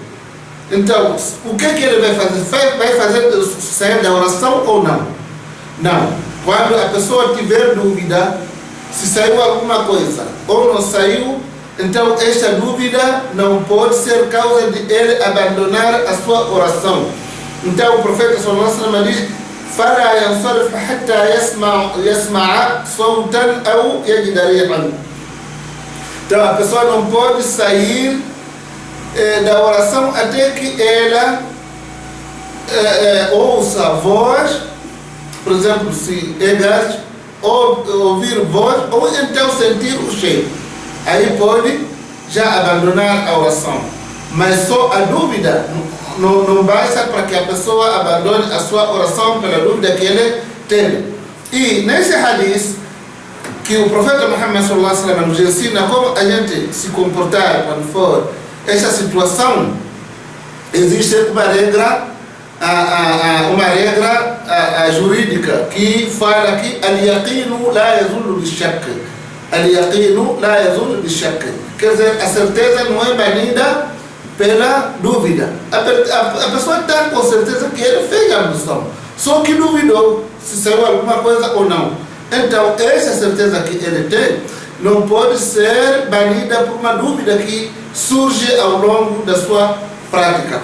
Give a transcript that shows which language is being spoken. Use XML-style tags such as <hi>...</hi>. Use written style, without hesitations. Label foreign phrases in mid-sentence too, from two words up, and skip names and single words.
<pt>Então, o que ele vai fazer? Vai fazer sair da oração ou não? Não. Quando a pessoa tiver dúvida se saiu alguma coisa ou não saiu, então esta dúvida não pode ser causa de ele abandonar a sua oração. Então o profeta</pt> <ar>صلى الله عليه وسلم</ar> <pt>diz:</pt> <ar>فلا ينصرف حتى يسمع صوتا أو يجد ريحا.</ar> <pt>Então a pessoa não pode sair da oração até que ela ouça a voz, por exemplo, se é gás, ou ouvir voz, ou então sentir o cheiro. Aí pode já abandonar a oração. Mas só a dúvida não basta para que a pessoa abandone a sua oração pela dúvida que ele teve. E nesse hadith, que o profeta Muhammad</pt> <ar>صلى الله عليه وسلم</ar> <pt>nos ensina como a gente se comportar quando for essa situação, existe uma regra jurídica que fala que</pt> <ar>اليقين لا يزول بالشك. اليقين لا يزول بالشك.</ar> <pt>Quer dizer, a certeza não é banida pela dúvida. A pessoa está com certeza que ele fez a ablução, só que duvidou se saiu alguma coisa ou não. Então, essa certeza que ele tem não pode ser banida por uma dúvida que surge ao longo da sua prática.</pt>